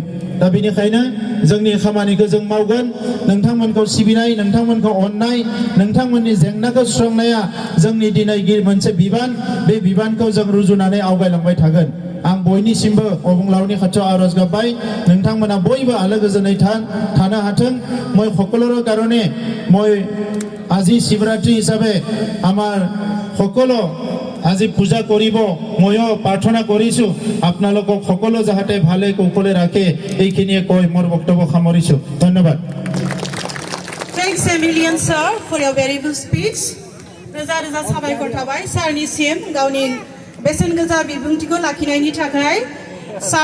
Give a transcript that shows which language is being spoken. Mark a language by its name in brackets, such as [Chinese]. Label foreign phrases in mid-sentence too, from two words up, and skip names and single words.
[Bodo] दा बेनिखायनो जोंनि खामानिखौ जों मावगोन। नोंथांमोनखौ सिबिनाय, नोंथांमोनखौ अननाय, नोंथांमोननि जेंनाखौ सुस्रांनाया जोंनि दिनै मोनसे बिबान। बे बिबानखौ जों रुजुनानै आवगायलांबाय थागोन। आं बयनिसिमबो अबंलावनि खाथियाव आरज गाबबाय, नोंथांमोना बयबो आलो गोजोनै थानो हाथों। [Assamese] মই সকলোৰে কাৰণে মই আজি শিৱৰাত্ৰি হিচাপে আমাৰ সকলো আজি পূজা কৰিব, ময়ো প্ৰাৰ্থনা কৰিছোঁ আপোনালোকক সকলো যাতে ভালে কুশলে ৰাখে। এইখিনিয়ে কৈ মোৰ বক্তব্য সামৰিছোঁ। ধন্যবাদ। [English] Thanks a million, sir, for your very good speech. [Bodo] रोजा रोजा साबायखर थाबाय सारनिसिम गावनि बेसेन गोसा बिबुंथिखौ लाखिनायनि थाखाय।